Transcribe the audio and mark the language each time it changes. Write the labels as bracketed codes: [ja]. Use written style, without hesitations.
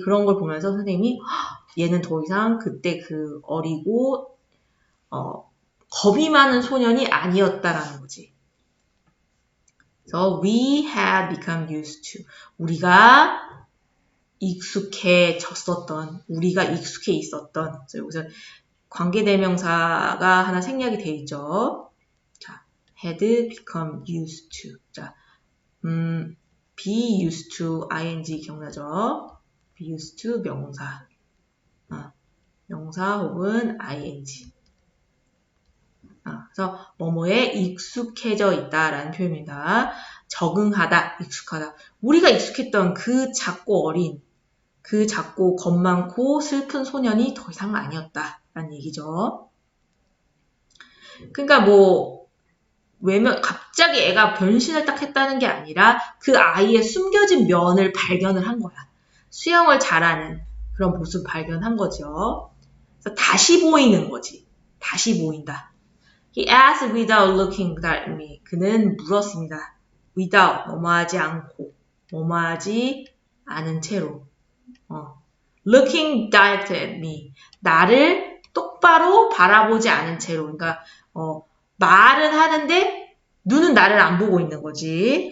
[ko] 그런 걸 보면서 선생님이 얘는 더 이상 그때 그 어리고 겁이 많은 소년이 아니었다라는 거지. [en] So we had become used to. [ko] 우리가 익숙해졌었던, 우리가 익숙해 있었던. 여기서 관계대명사가 하나 생략이 돼 있죠. [en] 자, had become used to. 자, be used to ing 기억나죠? be used to 명사. [ko] 명사 혹은 ing. 그래서 뭐뭐에 익숙해져 있다라는 표현입니다. 적응하다, 익숙하다. 우리가 익숙했던 그 작고 어린, 그 작고 겁 많고 슬픈 소년이 더 이상 아니었다라는 얘기죠. 그러니까 갑자기 애가 변신을 딱 했다는 게 아니라 그 아이의 숨겨진 면을 발견을 한 거야. 수영을 잘하는 그런 모습을 발견한 거죠. 그래서 다시 보이는 거지. 다시 보인다. [en] He asked without looking at me. [ko] 그는 물었습니다. without, 뭐뭐하지 않고, 뭐뭐하지 않은 채로. [en] looking direct at me. [ko] 나를 똑바로 바라보지 않은 채로. 그러니까 말은 하는데 눈은 나를 안 보고 있는 거지.